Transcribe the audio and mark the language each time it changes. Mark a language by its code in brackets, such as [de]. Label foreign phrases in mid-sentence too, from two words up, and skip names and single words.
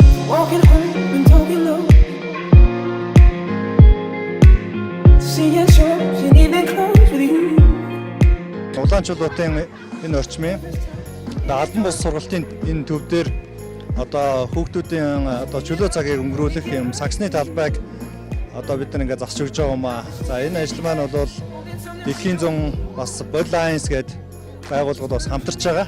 [en] Walking home and talking low, seeing shows and even clothes with you. [mn] Улаанчуудын энэ орчмын албан бус сургалтын энэ төв дээр одоо хүүхдүүдийн одоо чөлөө цагийг өнгөрүүлэх юм саксны талбайг одоо бид нар ингээд засч өгч байгаа юм аа. За энэ ажил маань бол Дэлхийн зун бас Body Alliance гэдэг байгууллагууд бас хамтарч байгаа.